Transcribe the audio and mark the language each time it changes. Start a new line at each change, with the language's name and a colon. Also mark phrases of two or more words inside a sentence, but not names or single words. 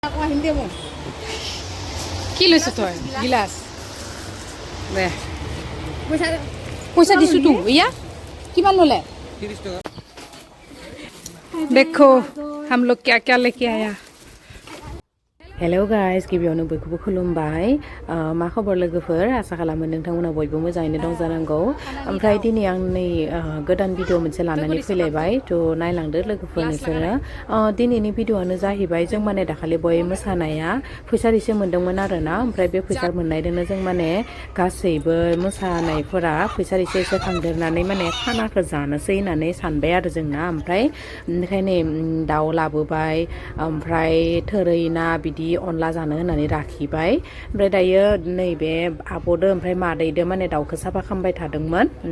Assamese: কি লৈছ তই গিলাস দে পয়সা দিছো তো ইয়া কিমান ললে 30 টাকা
Hindi: देखो हम लोग क्या क्या लेके आया
English: hello guys
Bodo: गिबियावनो बयखौबो खुलुमबाय मा खबर लोगोफोर आसा खालामो नोंथांमोना बयबो मोजाङैनो दं जानांगौ ओमफ्राय दिनै आं नै गोदान भिडिअ मोनसे लानानै फैलायबाय थ' नायलांदो लोगोफोर नोंसोरो दिनैनि भिडिअआनो जाहैबाय जों माने दाखालि बय मोसानाया फैसा एसे मोन्दोंमोन आरोना ओमफ्राय बे फैसा मोननायजोंनो जों माने गासैबो मोसानायफोरा फैसा एसे खांदेरनानै माने खानाखौ जानोसै होननानै सानबाय आरो जोंना ओमफ्राय ओंखायनो दाउ लाबोबाय ओमफ्राय थोरै ना बिदि अनला जानो होननानै राखिबाय ओमफ्राय दायो नैबे आब'दो ओमफ्राय मादैदो माने दाउखौ साफा खालामबाय थादोंमोन